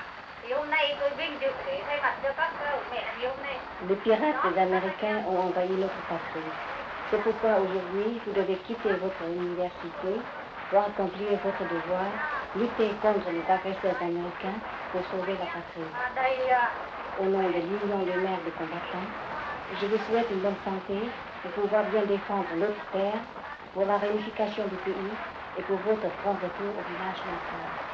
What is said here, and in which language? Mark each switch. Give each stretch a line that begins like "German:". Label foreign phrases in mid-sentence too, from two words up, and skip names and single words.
Vietnamese: Thì hôm nay tôi vinh dự để thay mặt cho các mẹ thì hôm nay.
French: Les pirates américains ont envahi notre patrie. C'est pourquoi aujourd'hui vous devez quitter votre université pour accomplir votre devoir, lutter contre les agresseurs américains pour sauver la patrie. Au nom de l'Union des mères de combattants, je vous souhaite une bonne santé pour pouvoir bien défendre notre terre, pour la réunification du pays et pour votre prompt retour au village natal.